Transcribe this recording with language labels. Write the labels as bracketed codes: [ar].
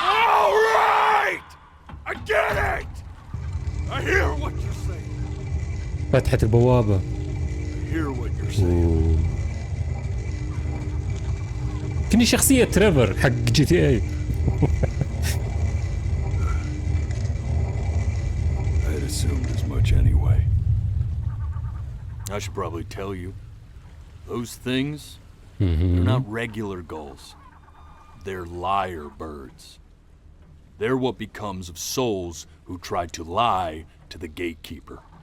[en] All right! I get it! I hear what you're saying. [ar] فتحت البوابة. [en] I hear what you're saying. [ar] كني شخصية تريفر حق جي تي اي. [en] I had assumed as much anyway. I should probably tell you, those things, they're not regular gulls. They're lyre birds. They're what becomes of souls who try to lie to the gatekeeper.